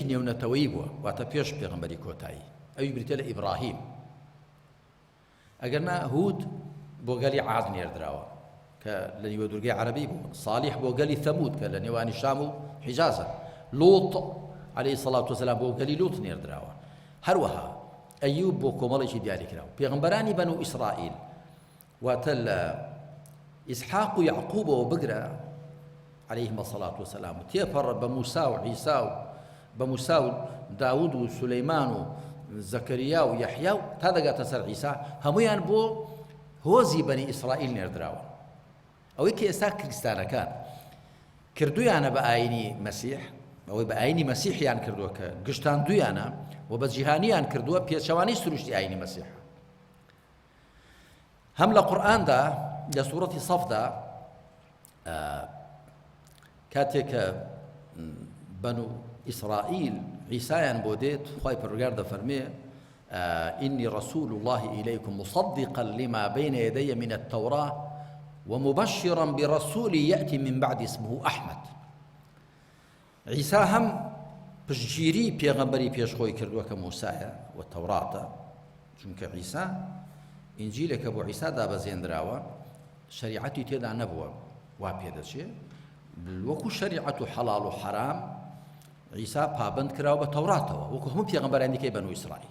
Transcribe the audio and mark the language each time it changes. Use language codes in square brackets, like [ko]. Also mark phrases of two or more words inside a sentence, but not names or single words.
[ckb] نێونەتەوەیی بووە واتە پێش پێغەمبەری کۆتایی ئەوی بریتە لە ئیبراهیم ئەگەرنا هود بۆ گەلی عاد نێردراوە کە لە نیوە دورگەی عەرەبی بوو صالح بۆ گەلی ثەمود کە لە نێوانی شام و حیجازە لوط [ar] عەلەیهی السەڵات وەسەلام [ckb] بۆ گەلی لوط نێردراوە هەروەها ئەیوب بۆ کۆمەڵێکی دیاری کراوە پێغەمبەرانی بەنو ئیسرائیل واتە لە ئیسحاق و یعقوبەوە بگرە [ar] عليهما الصلاة والسلام [ckb] تێپەڕە بە موسا و عیسا و بە موسا و داود و سولەیمان و زەکەریا و یەحیا و تا دەگاتە سەر عیسا هەموویان بۆ هۆزی بەنی ئیسرائیل نێردراوە. ئەوەی کە ئێستا کریستانەکان کردویانە بە ئاینی مەسیح، ئەوەی بە ئاینی مەسیحیان کردووە کە گشتان دویانە و بە جیهانیان کردووە پێچەوانی سروشتی ئاینی مەسیح. هەم لە قورئاندا لە سوورەتی سەفدا کاتێک کە بەنو ئیسرائیل عیسایان بۆ دێت خوای پەروەردگار دەفەرمێ [ar] إني رسول الله إليكم مصدقا لما بين يدي من التوراة ومبشرا برسول يأتي من بعد اسمه أحمد. [ckb] عيسى هم پشتگیری پێغەمبەری پێشخۆی کردووە کە موسایە و تەوراتە، چونکە عیسا ئینجیلێکە بۆ عیسا دابەزێنراوە شەریعەتی تێدا نەبووە وا پێدەچێت وەکو شەریعەت و حەڵاڵ و حەرام عیسا پابند کراوە بە تەوراتەوە وەکو هەموو پێغەمبەرانی دیکەی بەنو ئیسرائیل.